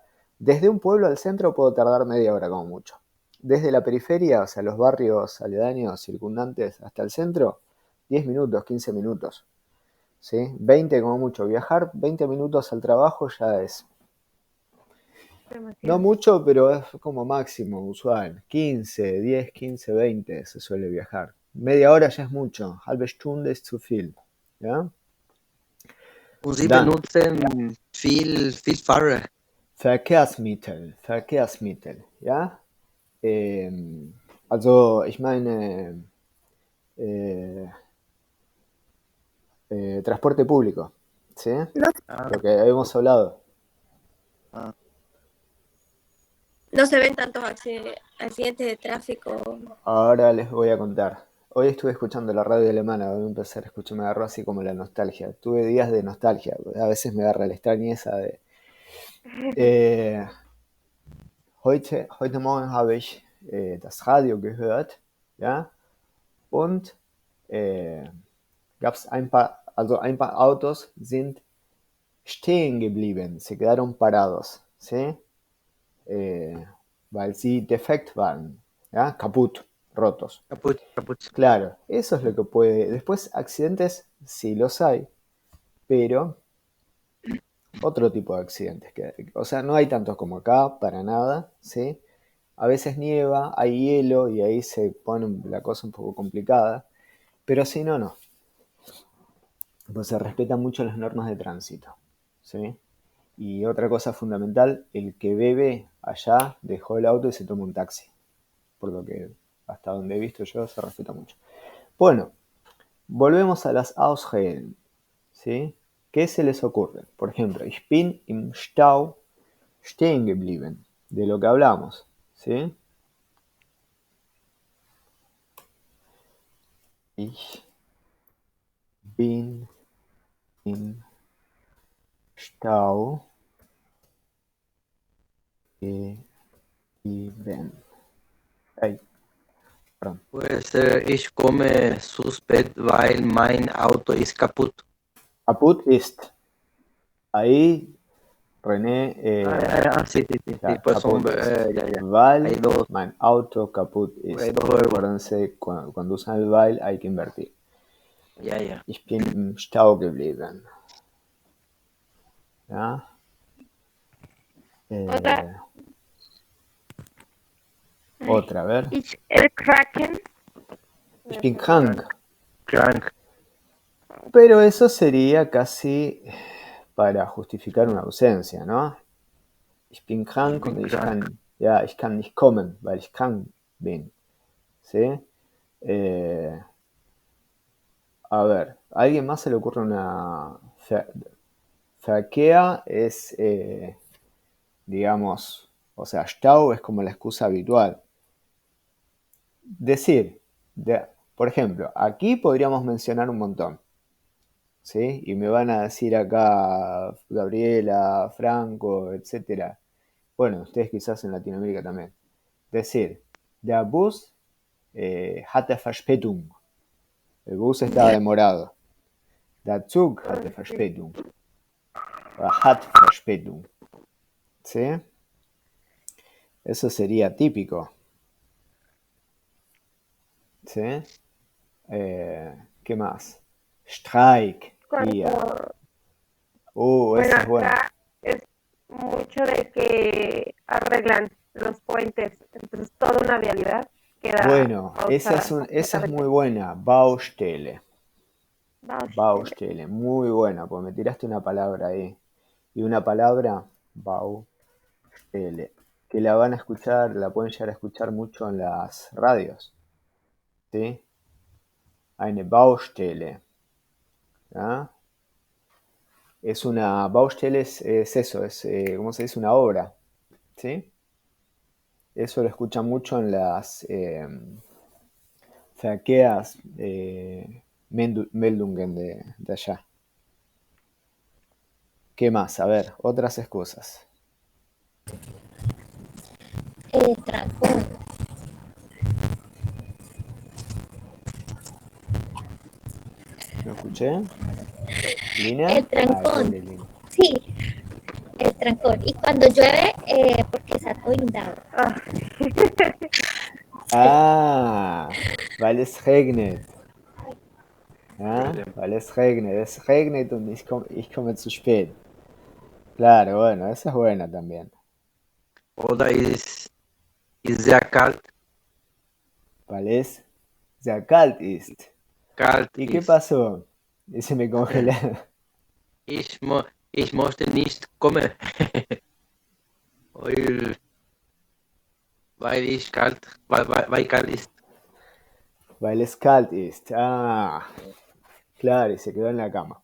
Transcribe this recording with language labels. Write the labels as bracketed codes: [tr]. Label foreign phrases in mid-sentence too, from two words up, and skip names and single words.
[es] Desde un pueblo al centro puedo tardar media hora como mucho. Desde la periferia, o sea, los barrios aledaños, circundantes, hasta el centro, 10 minutos, 15 minutos. ¿Sí? 20 como mucho. Viajar 20 minutos al trabajo ya es... No Demasiado. mucho, pero es como máximo, usual. 15, 10, 15, 20 se suele viajar. Media hora ya es mucho. [de] Halbe Stunde ist zu viel. [es] ¿Ya? [de] Und Sie Dann, benutzen viel Fahrer. Verkehrsmittel. Verkehrsmittel. Ja? Also, ich meine, [es] eh, transporte público. ¿Sí? Ah, Lo que habíamos hablado. ah. No se ven tantos accidentes de tráfico. Ahora les voy a contar. Hoy estuve escuchando la radio alemana, voy a empezar a escuchar, me agarró así como la nostalgia. Tuve días de nostalgia, a veces me agarra la extrañeza de... [de] Eh, heute Morgen habe ich das Radio gehört, ja, und gab es ein paar Autos sind stehen geblieben, [es] se quedaron parados, ¿sí? [de] Eh, weil sie defekt waren, ¿ya? Kaputt, rotos. Kaputt, kaputt. [es] Claro, eso es lo que puede. Después, accidentes sí los hay, pero otro tipo de accidentes. O sea, no hay tantos como acá, para nada, ¿sí? A veces nieva, hay hielo y ahí se pone la cosa un poco complicada, pero si no, no. Pues se respetan mucho las normas de tránsito, ¿sí? Y otra cosa fundamental, el que bebe allá dejó el auto y se toma un taxi. Por lo que hasta donde he visto yo se respeta mucho. Bueno, volvemos a las Ausreden, ¿sí? ¿Qué se les ocurre? Por ejemplo, [de] ich bin im Stau stehen geblieben, [es] de lo que hablamos, ¿sí? [de] Ich bin im Stau geblieben. [es] Ay, perdón. Puede ser, [de] ich komme zu spät, weil mein Auto ist kaputt. Kaputt ist. [es] Ahí René, Sí, sí, sí, sí, [de] ja, [es] pues son, [de] kaputt ist. [es] ya, ya. [de] Weil [es] Hay dos, [de] mein Auto kaputt ist. [es] hay dos verbos. Acuérdense, cuando usan el weil hay que invertir. Ya, ya. [de] Ich bin im Stau geblieben. [es] ¿Ya? Otra. Otra, a ver. [de] Ich erkraken. Ich bin krank. Krank. [es] Pero eso sería casi para justificar una ausencia, ¿no? [de] Ich bin krank und ich kann nicht kommen, weil ich krank bin. [es] ¿Sí? A ver, ¿a alguien más se le ocurre una... Verkehr es, digamos, o sea, Stau es como la excusa habitual. Decir, por ejemplo, aquí podríamos mencionar un montón. ¿Sí? Y me van a decir acá Gabriela, Franco, etcétera. Bueno, ustedes quizás en Latinoamérica también. Decir, [de] der Bus hatte Verspätung. [es] El bus estaba demorado. [de] Der Zug hatte Verspätung. O hat Verspätung. [es] ¿Sí? Eso sería típico. ¿Sí? ¿Qué más? Streik. Día. Bueno, Esa es buena. acá es mucho de que arreglan los puentes, entonces toda una vialidad queda Bueno, esa pausada es muy completamente. buena. [de] Baustelle. Baustelle. Baustelle. [es] Muy buena, porque me tiraste una palabra ahí. Y una palabra, Baustelle. Que la van a escuchar, la pueden llegar a escuchar mucho en las radios. ¿Sí? [de] Eine Baustelle. [es] ¿Ah? Es una Baustelle, es eso, es, ¿cómo se dice? Una obra. ¿Sí? Eso lo escuchan mucho en las [de] Verkehrs Meldungen [es] de allá. ¿Qué más? A ver, otras excusas. Transporte. ¿No escuché? ¿Lina? El Ay, trancón, pobre Lina. sí, el trancón. Y cuando llueve, porque está todo inundado. Ah, [de] Ah, weil es regnet. Ja, weil es regnet. Es regnet und ich komme zu spät. [es] Claro, bueno, esa es buena también. [de] Oder ist sehr kalt, Weil es sehr kalt ist. kalt [es] ¿Y qué [de] ist. [es] pasó? Y se me congelaron. [de] Ich möchte nicht kommen, weil, weil kalt ist. Weil es kalt ist. [es] Ah, claro, y se quedó en la cama.